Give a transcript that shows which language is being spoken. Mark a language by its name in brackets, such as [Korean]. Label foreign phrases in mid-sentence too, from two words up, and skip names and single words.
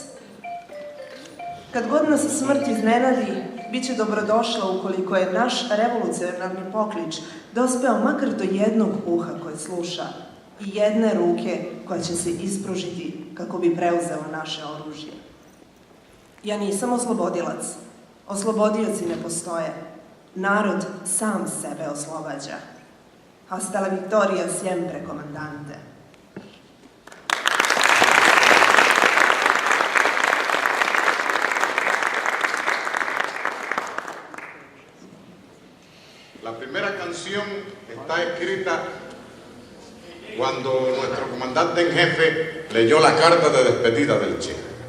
[Serbian] Kad god nas smrt iznenadi, bit će dobrodošla ukoliko je naš revolucionarni poklič dospeo makar do jednog uha koje sluša i jedne ruke koja će se ispružiti kako bi preuzela naše oružje. Ja nisam oslobodilac. Oslobodioci ne postoje. Narod sam sebe oslobađa. [Spanish] Hasta la victoria siempre, comandante. La primera canción está escrita cuando nuestro comandante en jefe leyó la carta de despedida del Che.